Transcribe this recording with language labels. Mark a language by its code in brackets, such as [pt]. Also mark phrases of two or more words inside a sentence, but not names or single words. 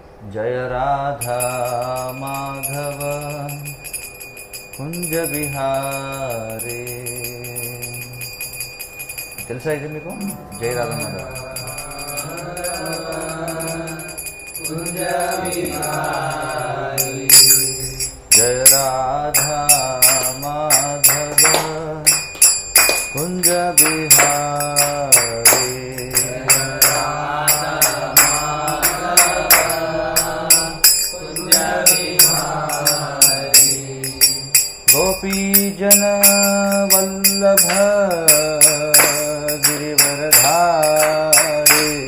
[hi] जय राधा माधव कुंज बिहारी। [te] తెలుసా ఇది మీకు? [hi] जय राधा माधव कुंज बिहारी, जय राधा माधव कुंज बिहारी, गोपी जन वल्लभ गिरिवरधारी,